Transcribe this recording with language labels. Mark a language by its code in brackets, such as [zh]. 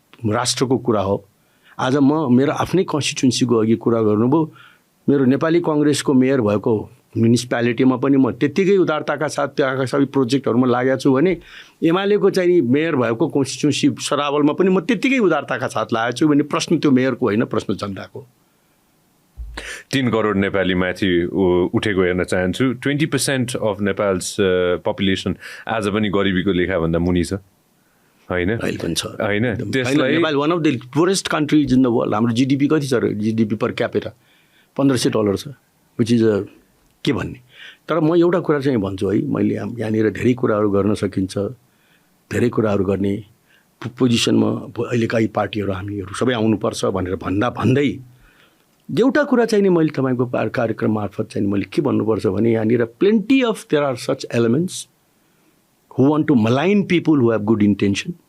[ne] राष्ट्रको कुरा हो। आज म मेरो आफ्नै कन्स्टिट्युन्सीको अघि कुरा गर्नुभयो, मेरो नेपाली कङ्ग्रेसको मेयर भएको म्युनिसिपालिटीमा पनि म त्यत्तिकै उदारताका साथ त्यहाँका सबै प्रोजेक्टहरूमा लागेको छु भने एमालेको चाहिँ मेयर भएको कन्स्टिट्युन्सी सरावलमा पनि म त्यत्तिकै उदारताका साथ लागेको छु भने प्रश्न त्यो मेयरको होइन, प्रश्न जनताको। 3 करोड नेपाली माथि उठेको हेर्न चाहन्छु। [en] 20% of Nepal's population [ne] आज पनि गरिबीको लेखाभन्दा मुनि छ होइन? अहिले पनि छ होइन? त्यसलाई [en] Nepal one of the poorest countries in the world. [ne] हाम्रो जिडिपी कति छ र? जिडिपी पर क्यापिटा $1500 छ, [en] which is [ne] के भन्ने। तर म एउटा कुरा चाहिँ भन्छु है, मैले यहाँनिर धेरै कुराहरू गर्न सकिन्छ, धेरै कुराहरू गर्ने पोजिसनमा अहिलेका यी पार्टीहरू हामीहरू सबै आउनुपर्छ भनेर भन्दै एउटा कुरा चाहिँ नि मैले तपाईँको कार्यक्रम मार्फत चाहिँ मैले के भन्नुपर्छ भने यहाँनिर [en] Plenty of there are such elements who want to malign people who have good intention.